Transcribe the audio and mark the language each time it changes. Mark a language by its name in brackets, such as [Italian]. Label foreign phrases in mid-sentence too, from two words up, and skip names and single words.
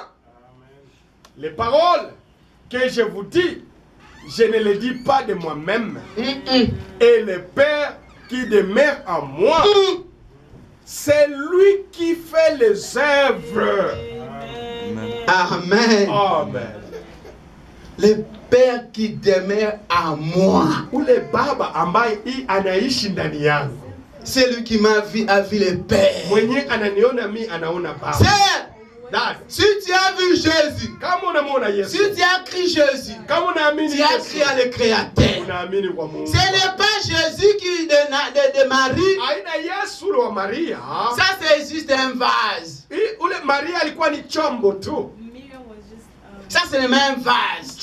[French] Les paroles que je vous dis, je ne les dis pas de moi-même. Et le Père qui demeure en moi, c'est lui qui fait les œuvres. Amen. Amen. Le Père qui demeure en moi. [Swahili] Ule Baba ambaye anaishi ndani yangu. [French] C'est lui qui m'a vu a vu le Père. [Swahili] Mwenye ananiona mi anaona Baba. [French] Si tu as vu Jésus, si tu as cru Jésus, tu as cru à le Créateur. Ce n'est pas Jésus qui de Marie. Ça c'est juste un vase. Ça c'est le même vase.